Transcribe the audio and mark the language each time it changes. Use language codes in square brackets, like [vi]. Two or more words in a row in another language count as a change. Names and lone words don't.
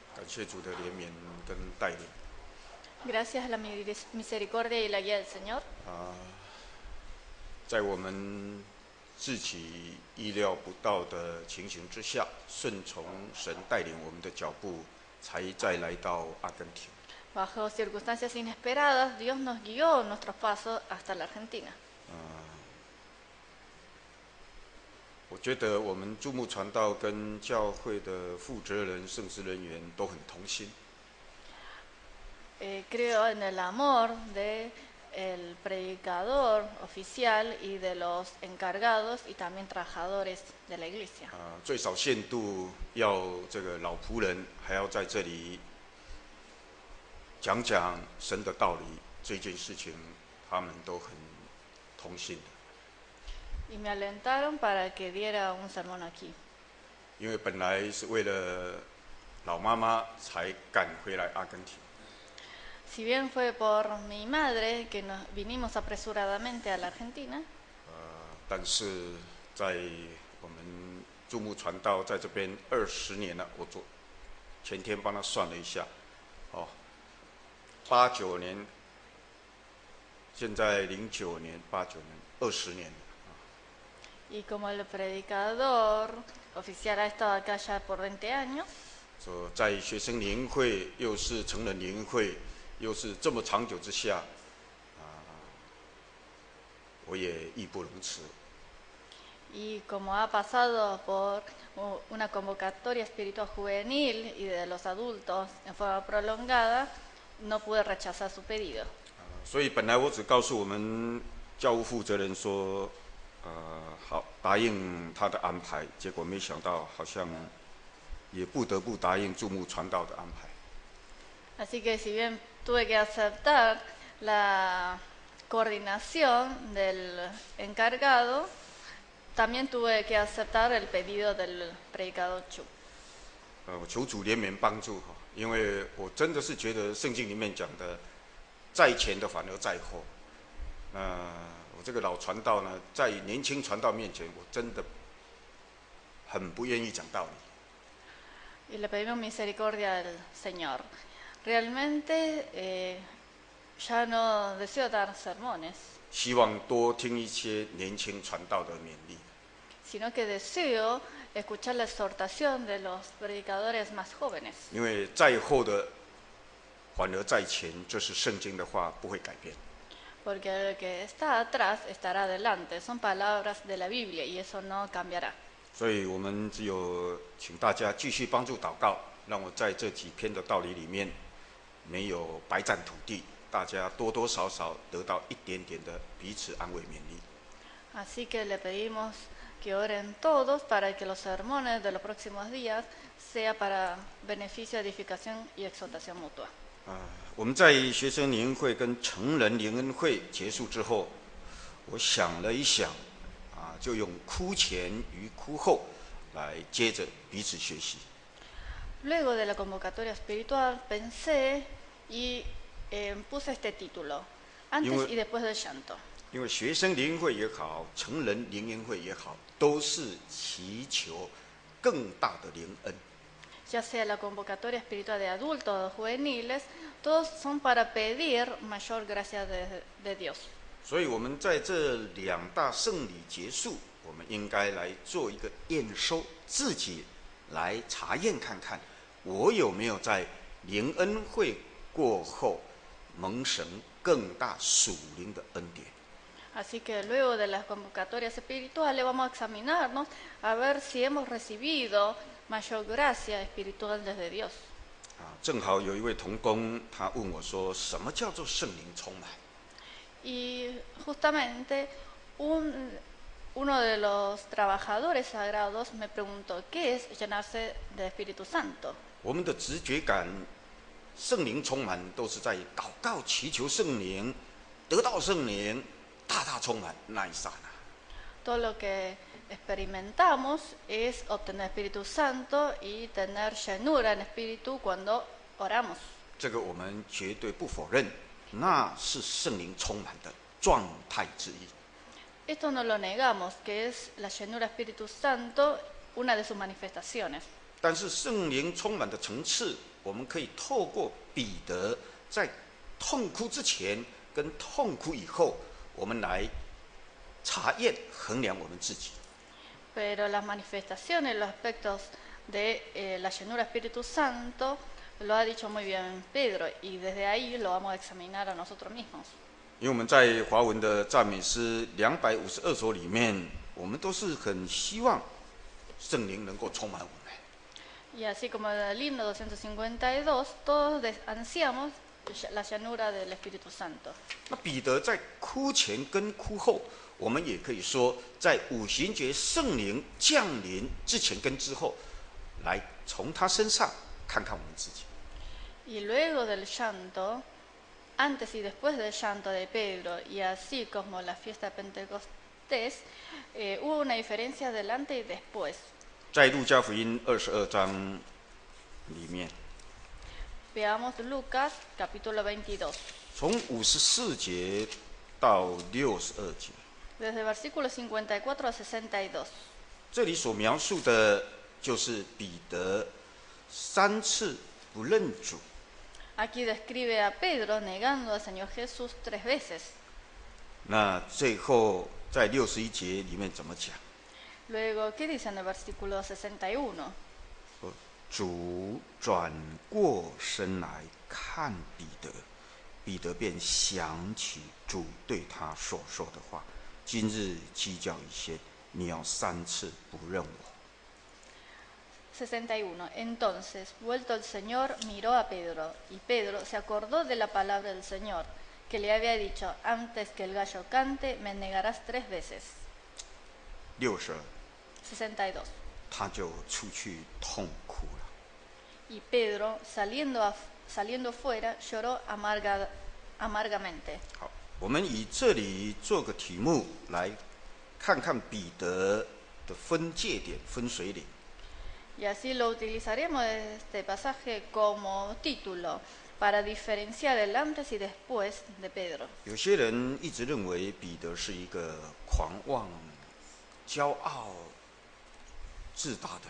[zh] 谢主的怜悯跟带领。 [es] Gracias a la misericordia y la guía del Señor. [zh] 在我们自己意料不到的情形之下，顺从神带领我们的脚步，才再来到阿根廷。 [es] Bajo circunstancias inesperadas, Dios nos guió nuestros pasos hasta la Argentina. [zh] 我觉得我们注目传道跟教会的负责人、圣职人员都很同心。 [es] Creo en el amor del predicador oficial y de los encargados y también trabajadores de la iglesia. [zh] 最少限度要这个老仆人还要在这里讲讲神的道理，这件事情他们都很同心的。 [es] Y me alentaron para que diera un sermón aquí. [zh] 因为本来是为了老妈妈才赶回来阿根廷。 [es] Si bien fue por mi madre que nos vinimos apresuradamente a la Argentina, [zh] 但是在我们注目传道在这边20年了，我前天帮他算了一下，89年，现在09年、89年，20年。 [es] y como el predicador oficial ha estado acá ya por 20 años, [zh] 在学生联会又是成人联会，又是这么长久之下，我也义不容辞。 [es] y como ha pasado por una convocatoria espiritual juvenil y de los adultos en forma prolongada, no pude rechazar su pedido. [zh] 所以本来我只告诉我们教务负责人说，好，答应他的安排，结果没想到好像也不得不答应注目传道的安排。 [es] Así que si bien tuve que aceptar la coordinación del encargado, también tuve que aceptar el pedido del predicador Chu. [zh] 我求主怜悯帮助哈，因为我真的是觉得圣经里面讲的，在前的反而在后。我这个老传道呢，在年轻传道面前，我真的很不愿意讲道理。 [es] Y le pedimos misericordia al Señor. Realmente ya no deseo dar sermones, [zh] 希望多听一些年轻传道的勉励。 [es] sino que deseo escuchar la exhortación de los predicadores más jóvenes. [zh] 因为在后的反而在前，这是圣经的话，不会改变。 [es] Porque el que está atrás estará adelante. Son palabras de la Biblia y eso no cambiará. [zh] 所以我们只有请大家继续帮助祷告，让我在这几篇的道理里面没有白占土地，大家多多少少得到一点点的彼此安慰勉励。 [es] Así que le pedimos que oren todos para que los sermones de los próximos días sea para beneficio, edificación y exhortación mutua. [zh] 我们在学生联会跟成人联恩会结束之后，我想了一想，就用哭前与哭后来接着彼此学习。 [es] Luego de la convocatoria espiritual pensé y puse este título, antes y después del llanto. [zh] 因为学生联会也好，成人联恩会也好，都是祈求更大的联恩。 [es] Ya sea la convocatoria espiritual de adultos o juveniles, todos son para pedir mayor gracia de Dios. [zh] 所以我们在这两大圣礼结束，我们应该来做一个验收，自己来查验看看，我有没有在联恩会过后蒙神更大属灵的恩典。 [es] Así que luego de las convocatorias espirituales vamos a examinarnos a ver si hemos recibido mayor gracia espiritual desde Dios. [zh] 正好有一位同工，他问我说：“什么叫做圣灵充满？” [es] Y justamente uno de los trabajadores sagrados me preguntó, ¿qué es llenarse del Espíritu Santo? [zh] 我们的直觉感，圣灵充满都是在祷告祈求圣灵，得到圣灵，大大充满那一刹那。 [es] Todo lo que experimentamos es obtener Espíritu Santo y tener llenura en Espíritu cuando oramos. [zh] 这个我们绝对不否认，那是圣灵充满的状态之一。 [es] Esto no lo negamos, que es la llenura Espíritu Santo una de sus manifestaciones. [zh] 但是圣灵充满的层次我们可以透过彼得在痛哭之前跟痛哭以后，我们来查验衡量我们自己。 [es] Pero las manifestaciones, los aspectos de la llenura Espíritu Santo, lo ha dicho muy bien Pedro, y desde ahí lo vamos a examinar a nosotros mismos. [zh] 因为我们在华文的赞美诗252首里面，我们都是很希望圣灵能够充满我们。 [es] Y así como en el himno 252, todos ansiamos la llanura del Espíritu Santo. [zh] 那彼得在哭前跟哭后，我们也可以说，在五旬节圣灵降临之前跟之后，来从他身上看看我们自己。 [es] Y luego del llanto, antes y después del llanto de Pedro, y así como la fiesta de Pentecostés, hubo una diferencia delante y después. [zh] 在路加福音22章里面， [es] Veamos Lucas capítulo 22, [zh] 从54节到62节， [es] desde versículo 54 a 62. [zh] 这里所描述的就是彼得3次不认主。 [es] Aquí describe a Pedro negando al Señor Jesús 3 veces. [zh] 那最后在61节里面怎么讲？ [es] Luego, ¿qué dice en el versículo 61? [zh] 说主转过身来看彼得，彼得便想起主对他所说的话：今日鸡叫以先，你要3次不认我。 [es] 61. Entonces, vuelto el Señor, miró a Pedro, y Pedro se acordó de la palabra del Señor, que le había dicho, antes que el gallo cante, me negarás 3 veces. [zh] 62， [es] 62. [zh] 他就出去痛哭了。 [es] Y Pedro, saliendo fuera, lloró amargamente. [zh] 好，我们以这里做个题目，来看看彼得的分界点、分水岭。 [es] Y así lo utilizaremos este pasaje como título para diferenciar el antes y después de Pedro. [zh] 有些人一直认为彼得是一个狂妄、骄傲、自大的人。